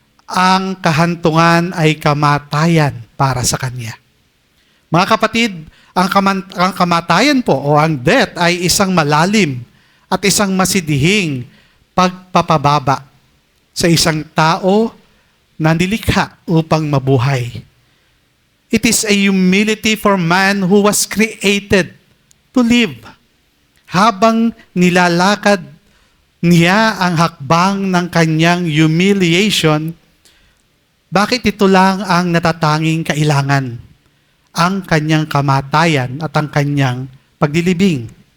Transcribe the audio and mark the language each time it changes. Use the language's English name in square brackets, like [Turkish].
[Filipino] ang kahantungan ay kamatayan para sa kanya. Mga kapatid, ang kamatayan po o ang death ay isang malalim at isang masidihing pagpapababa sa isang tao na nilikha upang mabuhay. [English] It is a humility for man who was created to live. [Filipino] Habang nilalakad niya ang hakbang ng kanyang humiliation, bakit ito lang ang natatanging kailangan? Ang kanyang kamatayan at ang kanyang paglilibing.